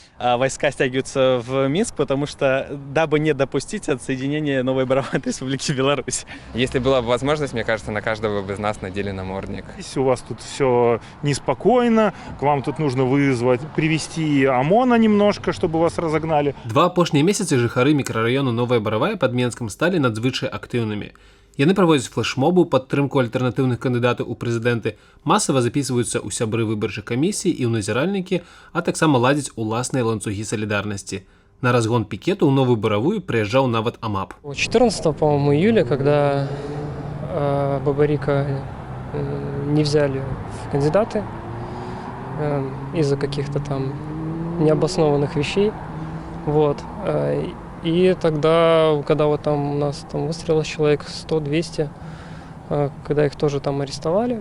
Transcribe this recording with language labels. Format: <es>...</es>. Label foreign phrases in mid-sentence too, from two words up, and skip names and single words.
<ru>войска стягиваются в Минск, потому что, дабы не допустить отсоединения Новой Боровой от Республики Беларусь. Если была бы возможность, мне кажется, на каждого бы из нас надели намордник. Если у вас тут все неспокойно, к вам тут нужно вызвать, привести ОМОНа немножко, чтобы вас разогнали.</ru> <be>Два апошнія месяцы жыхары мікрараёну Новая Баравая пад Менскам сталі надзвычай актыўнымі. Яны праводзяць флэшмобы ў падтрымку альтэрнатыўных кандыдатаў у прэзідэнты, масава запісваюцца ў сябры выбарчых камісій і ў назіральнікі, а таксама ладзяць уласныя ланцугі салідарнасці. На разгон пікету ў Новую Баравую прыязджаў нават АМАП.</be> <ru>14, по-моему, июля, когда Бабарика не взяли в кандидаты из-за каких-то там необоснованных вещей, вот. И тогда, когда вот там у нас там выстрелилось человек 100-200, когда их тоже там арестовали.</ru>